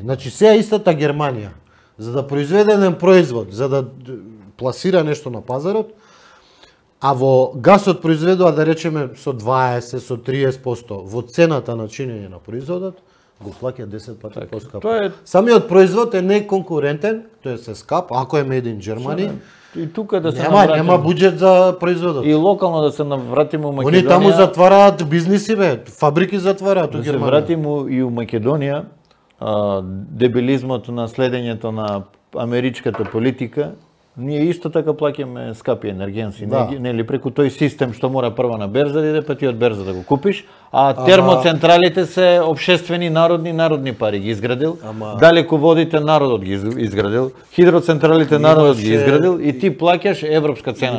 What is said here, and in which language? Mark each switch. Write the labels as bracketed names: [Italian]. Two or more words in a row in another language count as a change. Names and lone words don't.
[Macedonian] Значи сега истата Германија, за да произведе еден производ, за да пласира нешто на пазарот, а во гасот произведува, да речеме, со 20, со 30%, во цената на чинење на производот, го плаќа 10 пати поскапо. Самиот производ е неконкурентен, тој е скап, ако е [English] made in Germany. [Macedonian] И тука да се нема буџет за производот. И локално да се навратиме у Македонија. Они таму затвараат бизниси, фабрики затвараат у Германија. Да се вратиме и у Македонија, дебилизмот на следењето на америчката политика, ние исто така плаќаме скапи енергенси, нели преку тој систем што мора прво на берза да иде, па ти од берза да го купиш, а термоцентралите се општествени народни пари ги изградил, далеководите народот ги изградил, хидроцентралите народот ги изградил и ти плаќаш европска цена.